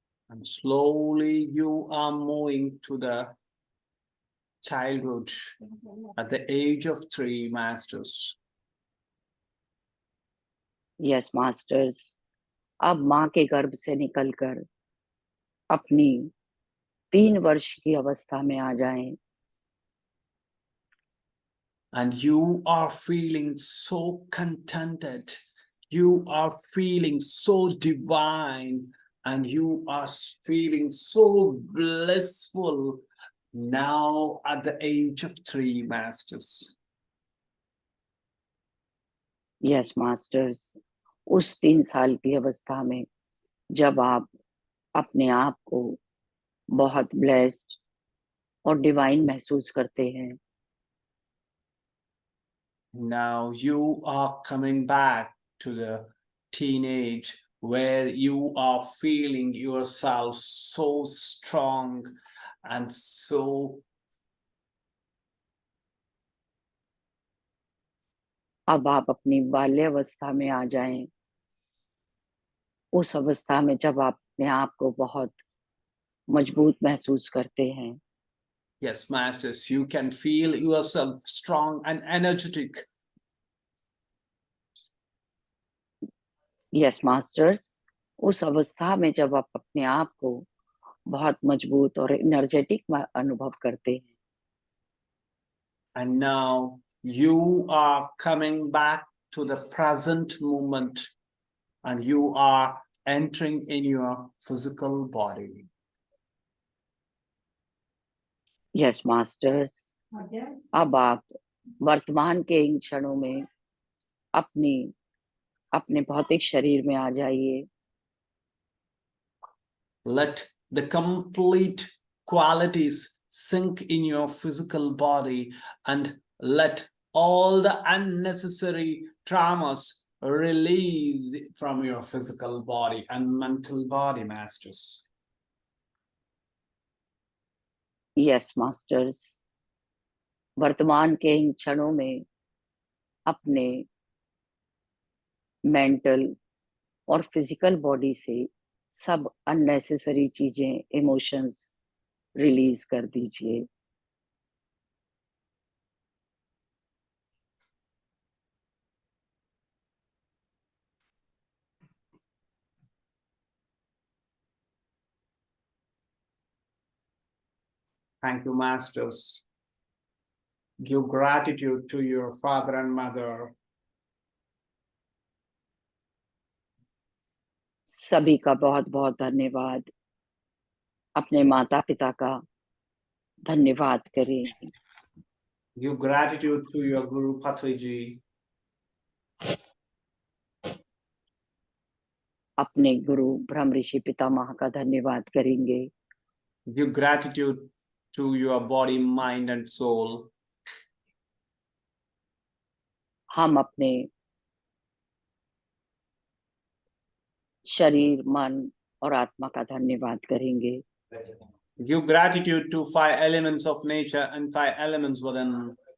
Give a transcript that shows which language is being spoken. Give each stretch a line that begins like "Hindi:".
English: And slowly you are moving to the childhood at the age of 3, Masters.
Hindi: Yes masters, अब माँ के गर्भ से निकलकर अपनी 3 वर्ष की अवस्था में आ जाएं।
English: And you are feeling so contented, you are feeling so divine, and you are feeling so blissful now at the age of 3, Masters.
Hindi: Yes masters, उस 3 साल की अवस्था में जब आप अपने आप को बहुत ब्लेस्ड और डिवाइन महसूस करते हैं।
English: Now you are coming back to the teenage where you are feeling yourself so strong and so.
Hindi: अब आप अपनी बाल्यावस्था में आ जाएं, उस अवस्था में जब आप अपने आप को बहुत मजबूत महसूस करते हैं।
English: Yes, Masters, you can feel yourself strong and energetic.
Hindi: Yes masters, उस अवस्था में जब आप अपने आप को बहुत मजबूत और एनर्जेटिक अनुभव करते हैं।
English: And now you are coming back to the present moment and you are entering in your physical body.
Hindi: Yes masters, अब आप वर्तमान के इन क्षणों में अपने भौतिक शरीर में आ जाइए।
English: Let the complete qualities sink in your physical body and let all the unnecessary traumas release from your physical body and mental body, Masters.
Hindi: Yes masters, वर्तमान के इन क्षणों में अपने मेंटल और फिजिकल बॉडी से सब अननेसेसरी चीजें, इमोशंस रिलीज कर दीजिए।
English: Thank you, Masters. Give gratitude to your father and mother.
Hindi: सभी का बहुत बहुत धन्यवाद। अपने माता पिता का धन्यवाद करें।
English: Give gratitude to your Guru Patriji.
Hindi: अपने गुरु ब्रह्म ऋषि पितामह का धन्यवाद करेंगे।
English: Give gratitude to your body, mind, and soul.
Hindi: हम अपने शरीर, मन और आत्मा का धन्यवाद करेंगे।
English: Give gratitude to 5 elements of nature and 5 elements within.